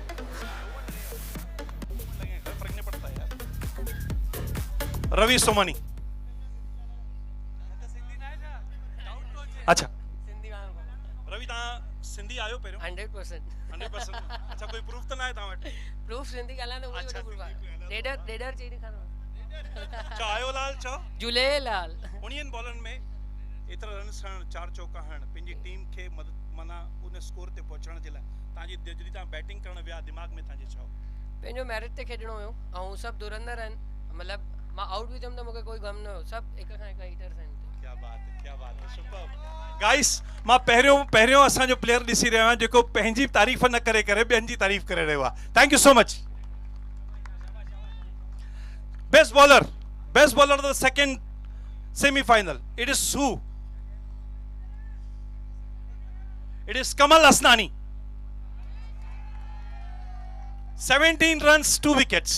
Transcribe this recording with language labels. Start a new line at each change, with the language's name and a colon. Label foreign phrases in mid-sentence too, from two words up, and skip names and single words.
Hindi: मिनट लगेगा, फर्क नहीं पड़ता यार।
Sindhi: रवि सोमानी। अच्छा रवि तव्हां सिंधी आयो पहिरियों? 100%। 100%। अच्छा कोई प्रूफ त न आहे तव्हां वटि? प्रूफ सिंधी ॻाल्हाइण उहो अच्छा, वॾो प्रूफ आहे। सिंधी डेडर डेडर चई ॾेखारो। चओ आयो लाल चओ। झूलेलाल। 19 बॉलनि में एतिरा रन्स हणण, 4 चौका हणण, पंहिंजी टीम खे मदद माना उन स्कोर ते पहुचण जे लाइ तव्हांजी जॾहिं तव्हां बैटिंग करण विया दिमाग़ में तव्हांजे छा? पंहिंजो मैरिट ते खेॾणो हुयो ऐं सभु धुरंधर आहिनि, मतिलबु मां आउट बि थियमि त मूंखे कोई गम न हुयो, सभु हिक खां हिकु हिटर्स आहिनि।
Hindi: क्या बात है, क्या बात है, सुपर।
Sindhi: गाइस मां पहिरियों असांजो प्लेयर ॾिसी रहियो आहियां जेको पंहिंजी तारीफ़ न करे करे ॿियनि जी तारीफ़ करे रहियो आहे।
English: Thank you so much. Best bowler of the second semifinal, it is who? It is Kamal Asnani. 17 runs, 2 wickets.